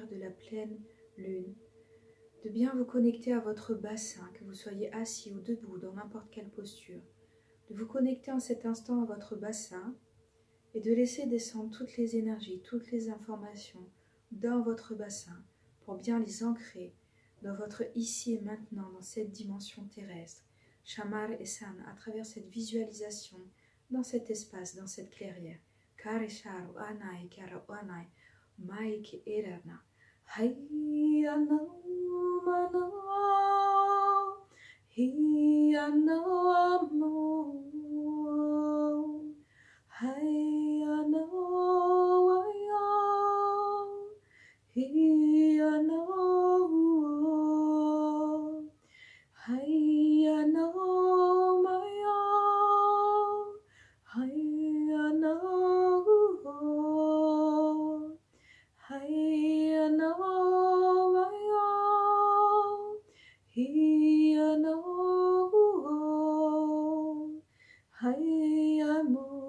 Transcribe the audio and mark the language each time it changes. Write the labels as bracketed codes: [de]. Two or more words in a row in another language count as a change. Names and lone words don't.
[fr] de la pleine lune, de bien vous connecter à votre bassin, que vous soyez assis ou debout dans n'importe quelle posture, de vous connecter en cet instant à votre bassin et de laisser descendre toutes les énergies, toutes les informations dans votre bassin pour bien les ancrer dans votre ici et maintenant, dans cette dimension terrestre. Shamar et San, à travers cette visualisation, dans cet espace, dans cette clairière. Karisharu anai kara anai maiki erana hayana mana hiyana mo hayana waya hiyana hayana maya hayana hayana maya hiyana hayamo